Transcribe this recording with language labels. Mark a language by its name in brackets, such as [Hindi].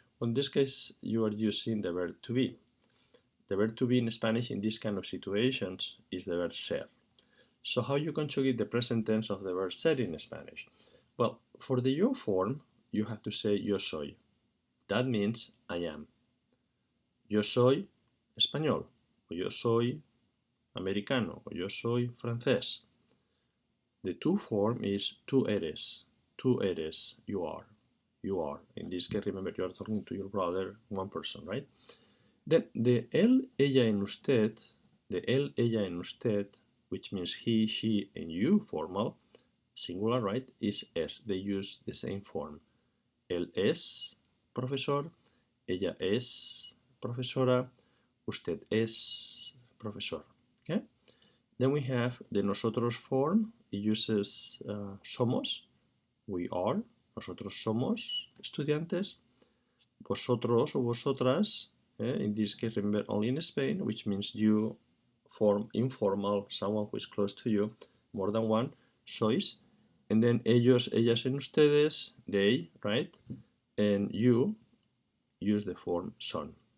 [English] In this case, you are using the verb to be. The verb to be in Spanish in this kind of situations is the verb ser. So how you conjugate the present tense of the verb ser in Spanish? Well, for the yo form, you have to say [Spanish] yo soy. [English] That means I am. [Spanish] Yo soy español, o yo soy americano, o yo soy francés. [English] The tú form is [Spanish] tú eres, [English] you are. You are. In this case, remember, you are talking to your brother, one person, right? Then the él, ella, en usted, the él, ella, en usted, which means he, she, and you formal, singular, right, is es. They use the same form. [Spanish] Él es profesor, ella es profesora, usted es profesor. [English] Okay? Then we have the nosotros form. It uses somos, we are, [Spanish] nosotros somos estudiantes, [English] vosotros o vosotras, in this case, remember, only in Spain, which means you form informal, someone who is close to you, more than one, sois, and then ellos, ellas, and ustedes, they, right, and you use the form son.